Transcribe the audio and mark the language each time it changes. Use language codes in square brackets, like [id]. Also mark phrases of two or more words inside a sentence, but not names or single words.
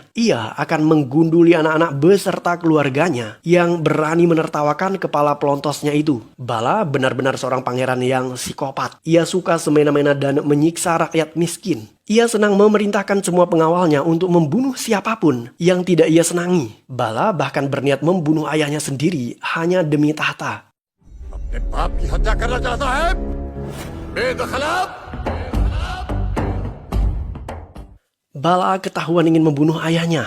[id] Ia akan menggunduli anak-anak beserta keluarganya yang berani menertawakan kepala pelontosnya itu. Bala benar-benar seorang pangeran yang psikopat. Ia suka semena-mena dan menyiksa rakyat miskin. Ia senang memerintahkan semua pengawalnya untuk membunuh siapapun yang tidak ia senangi. Bala bahkan berniat membunuh ayahnya sendiri hanya demi tahta. [hi] अपने बाप की हत्या करना चाहता है बेदखलाब। [id] Bala ketahuan ingin membunuh ayahnya.